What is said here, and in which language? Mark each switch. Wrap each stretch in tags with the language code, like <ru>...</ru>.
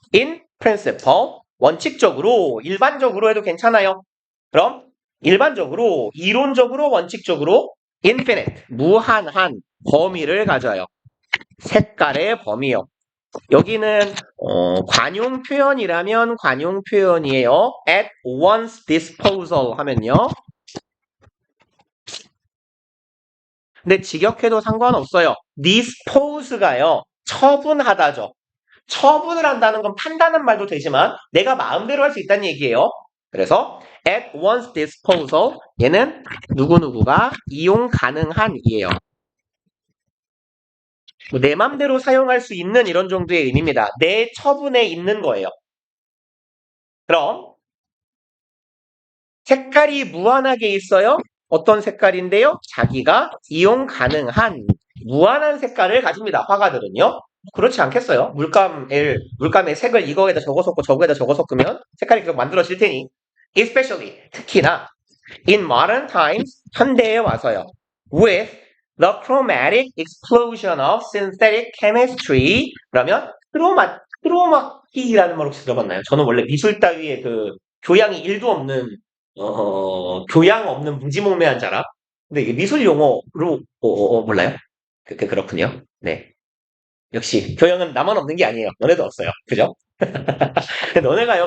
<en>in principle,</en> <ko>원칙적으로, 일반적으로 해도 괜찮아요. 그럼 일반적으로, 이론적으로, 원칙적으로 infinite, 무한한 범위를 가져요. 색깔의 범위요. 여기는 관용 표현이라면 관용 표현이에요.</ko> <en>at one's disposal 하면요.</en> <ko>근데 직역해도 상관없어요. dispose가요. 처분하다죠. 처분을 한다는 건 판단한 말도 되지만 내가 마음대로 할 수 있다는 얘기예요. 그래서</ko> <en>at one's disposal,</en> <ko>얘는 누구누구가 이용 가능한 이에요. 내 맘대로 사용할 수 있는 이런 정도의 의미입니다. 내 처분에 있는 거예요. 그럼 색깔이 무한하게 있어요? 어떤 색깔인데요? 자기가 이용 가능한 무한한 색깔을 가집니다. 화가들은요. 그렇지 않겠어요? 물감의 색을 이거에다 적어 섞고 저거에다 적어 섞으면 색깔이 계속 만들어질 테니.</ko> <en>Especially,</en> <ko>특히나</ko> <en>in modern times,</en> <ko>현대에 와서요.</ko> <en>With the chromatic explosion of synthetic chemistry.</en> <ko>그러면 크로마키라는 말 혹시 들어봤나요? 저는 원래 미술 따위에 그 교양이 1도 없는 교양 없는 무지몽매한 자라. 근데 이게 미술 용어로 몰라요? 그렇군요. 네. 역시 교양은 나만 없는 게 아니에요. 너네도 없어요. 그죠? 근데 너네가요.</ko>